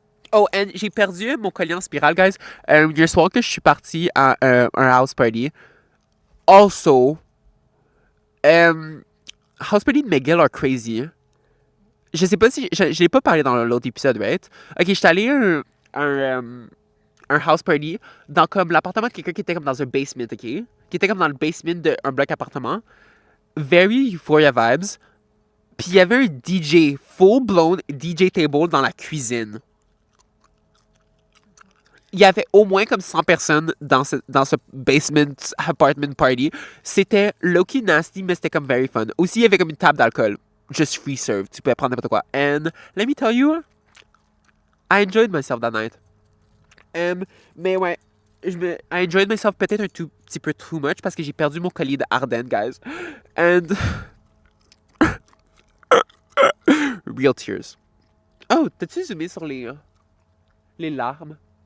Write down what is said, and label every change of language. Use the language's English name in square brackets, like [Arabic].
[French] Oh, and j'ai perdu mon collier en spirale, guys. Hier soir que je suis parti à un house party. [English] Also, house party de McGill are crazy. [French] Je sais pas si... Je l'ai pas parlé dans l'autre épisode, [English] right? [French] Ok, j'étais allé un house party dans comme l'appartement de quelqu'un qui était comme dans un basement, ok? Qui était comme dans le basement d'un bloc appartement. [English] Very Euphoria vibes. [French] Puis il y avait un DJ, full-blown DJ table dans la cuisine. Il y avait au moins comme 100 personnes dans ce basement apartment party. C'était low-key nasty, mais c'était comme very fun. Aussi, il y avait comme une table d'alcool. [English] Just free serve. [French] Tu pouvais prendre n'importe quoi. [English] And let me tell you, I enjoyed myself that night. [French] Mais ouais, [English] I enjoyed myself [French] peut-être un tout petit peu [English] too much [French] parce que j'ai perdu mon collier de Ardennes, guys. [English] And real tears. [French] Oh, t'as-tu zoomé sur les larmes?